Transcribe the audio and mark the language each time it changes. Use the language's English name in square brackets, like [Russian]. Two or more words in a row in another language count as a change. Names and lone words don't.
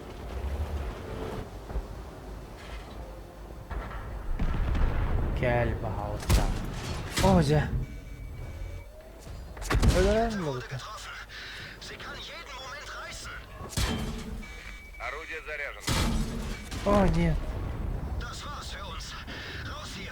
[Turkish] Gel bakalım. Hoca. Öyle mi oldu? [Russian] Орудие заряжено. О, нет. [German] Das war's für uns. Raus hier.